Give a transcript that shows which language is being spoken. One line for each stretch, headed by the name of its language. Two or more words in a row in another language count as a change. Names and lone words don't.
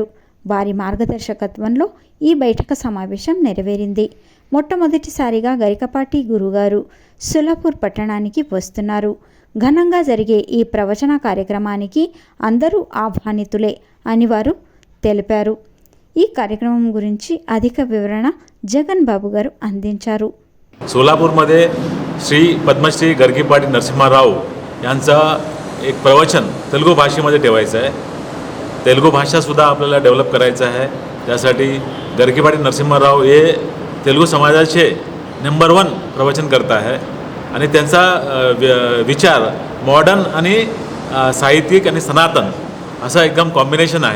Telugu: వారి మార్గదర్శకత్వంలో ఈ బైఠక సమావేశం నెరవేరింది. మొట్టమొదటిసారిగా గరికపాటి గురుగారు సోలాపూర్ పట్టణానికి వస్తున్నారు. ఘనంగా జరిగే ఈ ప్రవచన కార్యక్రమానికి అందరూ ఆహ్వానితులే అని వారు తెలిపారు. ఈ కార్యక్రమం గురించి అధిక వివరణ జగన్ బాబు గారు అందించారు.
Marathi: सोलापूरमध्ये श्री पद्मश्री गरकीपाटी नरसिंहराव यांचा एक प्रवचन तेलुगू भाषेमध्ये ठेवायचं आहे. तेलुगू भाषासुद्धा आपल्याला डेव्हलप करायचं आहे. त्यासाठी गरकीपाटी नरसिंहराव हे तेलुगू समाजाचे नंबर 1 प्रवचनकर्ता आहे आणि त्यांचा विचार मॉडर्न आणि साहित्यिक आणि सनातन असं एकदम कॉम्बिनेशन आहे.